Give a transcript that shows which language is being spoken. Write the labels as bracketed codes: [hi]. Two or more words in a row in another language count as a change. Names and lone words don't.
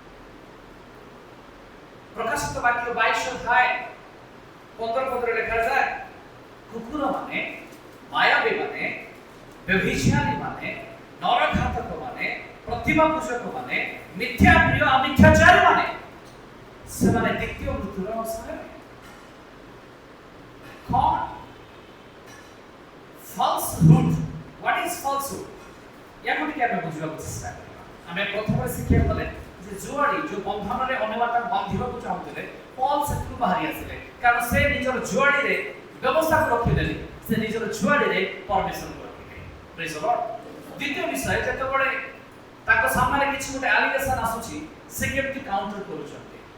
[or] ପ୍ରକାଶିତ ବାକ୍ୟ 22 ଅଧ୍ୟାୟ 15 ଲେଖାଯାଏ, କୁକୁର ମାନେ, ମାୟାବୀ ମାନେ, ବ୍ୟଭିଚାରୀ ମାନେ, ନରଘାତକ ମାନେ, ପ୍ରତିମା ପୂଜକ ମାନେ, ମିଥ୍ୟା ପ୍ରିୟ ମିଥ୍ୟାଚାରୀ ମାନେ ସେମାନେ ଦ୍ୱିତୀୟ ମୃତ୍ୟୁର ଅଂଶ ହେବେ। କ'ଣ? [en] falsehood. What is falsehood? [or] ଯାକୁ ଟିକେ ଆମେ ବୁଝିବାକୁ ଚେଷ୍ଟା କରିବା। ଆମେ ପ୍ରଥମେ ଶିଖିବାକୁ ଗଲେ ଯେ ଜୁଆଡ଼ି ଯୋଉ ବନ୍ଧନରେ ଅନ୍ୟମାନେ ବାନ୍ଧିବାକୁ ଚାହୁଁଥିଲେ ପଲ୍ ସେଥିରୁ ବାହାରି ଆସିଲେ, କାରଣ ସେ ନିଜର ଜୁଆଡ଼ିରେ ବ୍ୟବସ୍ଥାକୁ ରଖିଦେଲେ, ସେ ନିଜର ଜୁଆଡ଼ିରେ ପରମେଶ୍ୱରଙ୍କୁ ରଖିଲେ। [en] Praise the Lord. [or] ଦ୍ୱିତୀୟ ବିଷୟ, ଯେତେବେଳେ ତାଙ୍କ ସାମ୍ନାରେ କିଛି ଗୋଟେ ଆଲିଗେସନ ଆସୁଛି ସେ କେମିତି କାଉଣ୍ଟର କରୁଛନ୍ତି।